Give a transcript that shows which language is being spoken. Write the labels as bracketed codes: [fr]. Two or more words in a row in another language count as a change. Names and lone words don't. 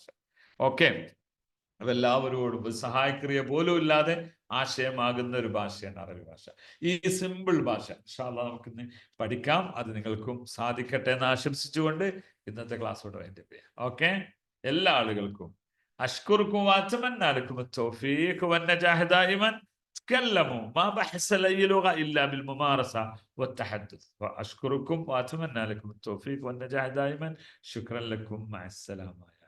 [ml] ഓക്കെ, അപ്പൊ എല്ലാവരോടും സഹായക്രിയ പോലും ഇല്ലാതെ ആശയമാകുന്ന ഒരു ഭാഷയാണ് അറബി ഭാഷ. ഈ സിമ്പിൾ ഭാഷ [ar] إن شاء الله [ml] നമുക്കിന്ന് പഠിക്കാം. അത് നിങ്ങൾക്കും സാധിക്കട്ടെ എന്ന് ആശംസിച്ചുകൊണ്ട് ഇന്നത്തെ ക്ലാസ്സോട് [en] wind up [ml] ചെയ്യാം. [ar] ഓക്കെ, [ml] എല്ലാ ആളുകൾക്കും [ar] أشكركم وأتمنى لكم التوفيق والنجاح دائما. تكلموا، ما بحث أي لغة إلا بالممارسة والتحدث. وأشكركم وأتمنى لكم التوفيق والنجاح دائما. شكرا لكم، مع السلامة.